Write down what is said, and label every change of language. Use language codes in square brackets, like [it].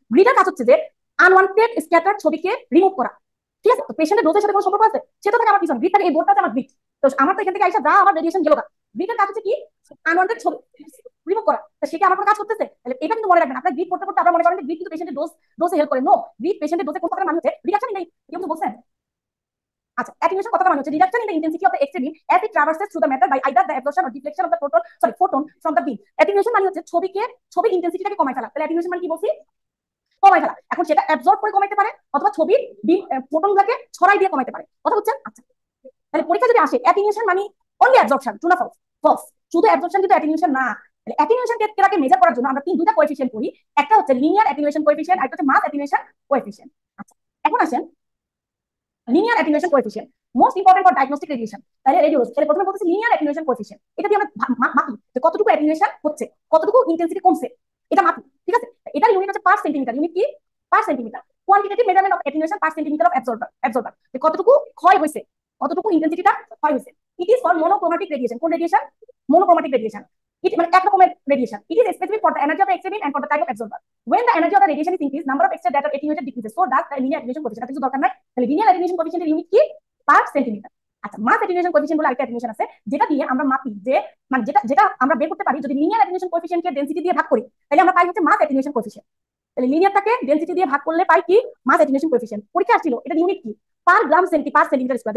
[bn] গ্রিডের কাজ হচ্ছে যে আনওয়ান্টেড স্ক্যাটার ছবিকে রিমুভ করা। ঠিক আছে? তো পেশেন্টের ডোজের সাথে কোনো সম্পর্ক আছে, সে তো থাকে আমার পিছনে, গ্রিড থাকে, এই বোর্ডটা আমার গ্রিড। তো আমার তো এখান থেকে আইসা যা আমার রেডিয়েশন গেল, গ্রিডের কাজ হচ্ছে কি, আনওয়ান্টেড ছবি রিমুভ করা। তো সেটা আমার কোনো কাজ করতেছে, তাহলে এটা কিন্তু মনে রাখবেন। আপনার গ্রিড করতে করতে আপনারা মনে করেন যে গ্রিড কিন্তু পেশেন্টের ডোজে হেল্প করে, নো, গ্রিড পেশেন্টের ডোজে কোন কথা মানে হচ্ছে রিডাকশন নেই, কেউ তো বলছেন। [en] আচ্ছা, অ্যাটেনুয়েশন [bn] কথা মানে হচ্ছে [en] Reduction in the intensity of the X ray beam as it traverses through the matter by either the absorption or deflection of the photon from the beam। [bn] Attenuation মানে হচ্ছে ছবির ইন্টেন্সিটিটাকে কমায় ফেলা। তাহলে অ্যাটেনুয়েশন মানে কি বলছি, কমায় ফেলা। এখন সেটা অ্যাবজর্ব করে কমাইতে পারে, অথবা ছবির ফোটনগুলোকে ছড়াই দিয়ে কমাইতে পারে, কথা বুঝছেন? আচ্ছা, তাহলে পরীক্ষা যদি আসে অ্যাটেনুয়েশন মানে অনলি অ্যাবজর্পশন, ট্রু না ফলস? ফলস। শুধু অ্যাবজর্পশন কিন্তু অ্যাটেনুয়েশন না। তাহলে অ্যাটেনুয়েশন কে মেজার করার জন্য আমরা দুইটা কোএফিসিয়েন্ট করি, একটা হচ্ছে লিনিয়ার অ্যাটেনুয়েশন কোএফিসিয়েন্ট, আর একটা হচ্ছে মাস অ্যাটেনুয়েশন কোএফিসিয়েন্ট। আচ্ছা, এখন আসেন linear attenuation coefficient, [en] Most important for diagnostic radiation. [bn] তাহলে রেডিওলজি, তাহলে প্রথমে বলতেছি লিনিয়ার অ্যাটেনুয়েশন কোএফিসিয়েন্ট, এটা দিয়ে আমরা মাপি যে কতটুকু অ্যাটেনুয়েশন হচ্ছে, কতটুকু ইন্টেন্সিটি কমছে, এটা মাপি। ঠিক আছে? এটার ইউনিট হচ্ছে পার সেন্টিমিটার, ইউনিট কি, পার centimetre. [en] quantitative measurement of attenuation per centimetre of absorber, [bn] কতটুকু ক্ষয় হয়েছে, কতটুকু ইন্টেন্সিটিটা ক্ষয় হয়েছে। [en] It is for monochromatic radiation. [bn] কোন রেডিয়েশন? মোনোক্রোমাটিক রেডিয়েশন। ইট মানে এক রকমের radiation. [en] It is specific for the energy of the X ray beam and for the type of absorber. when the energy of the radiation is increased, number of X-ray that are attenuated decreases, so does the linear attenuation coefficient। [bn] কিছু দরকার নাই, তাহলে linear attenuation coefficient এর unit কি, পার centimetre. আচ্ছা, মাস attenuation coefficient বলে আরেকটা attenuation আছে, যেটা দিয়ে আমরা মাপি যে মানে যেটা আমরা বের করতে পারি, যদি লিনিয়ার অ্যাটেনুয়েশন কোএফিসিয়েন্টকে ডেনসিটি দিয়ে ভাগ করি তাহলে আমরা পাই হচ্ছে মাস অ্যাটেনুয়েশন কোএফিসিয়েন্ট। তাহলে লিনিয়ারটাকে ডেনসিটি দিয়ে ভাগ করলে পাই কি মাস অ্যাটেনুয়েশন কোএফিশিয়েন্ট। পরীক্ষা আসছিল এটা ইউনিট কি পার গ্রাম পার সেন্টিমিটার স্কয়ার।